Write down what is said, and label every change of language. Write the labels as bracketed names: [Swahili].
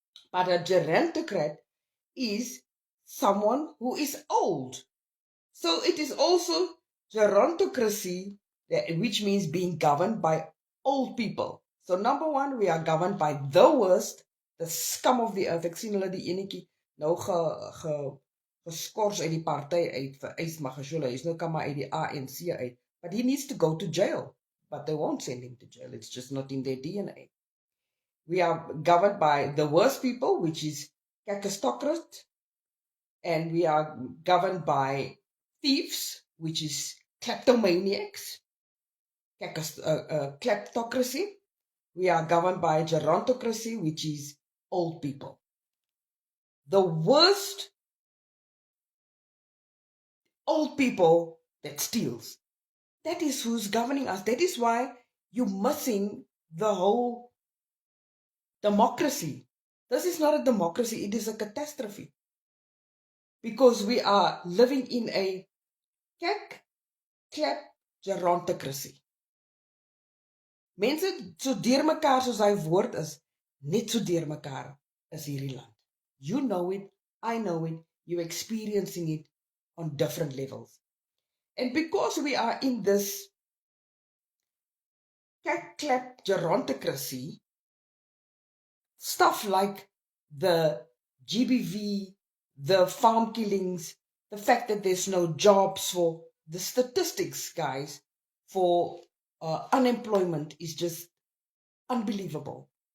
[English] But a gerontocrat is someone who is old. So it is also gerontocracy, which means being governed by old people. So number one, we are governed by the worst, the scum of the earth. [Afrikaans] Ek sien hulle die enetjie nou geskort uit die party uit vir Ys Magashule. Hy's nou kan maar uit die ANC uit. [English] But he needs to go to jail. But they won't send him to jail. It's just not in their DNA. We are governed by the worst people, which is Kakistocracy. And we are governed by thieves, which is kleptomaniacs, kleptocracy. We are governed by gerontocracy, which is old people. The worst old people that steals. That is who's governing us. That is why you're missing the whole democracy. This is not a democracy, it is a catastrophe. Because we are living in a Gerontocracy. [Afrikaans] Mense so deur mekaar soos hy woord is, net so deur mekaar is hierdie land. [English] You know it, I know it, you're experiencing it on different levels. And because we are in this Gerontocracy, stuff like the GBV, the farm killings, the fact that there's no jobs, for the statistics, guys, for unemployment is just unbelievable.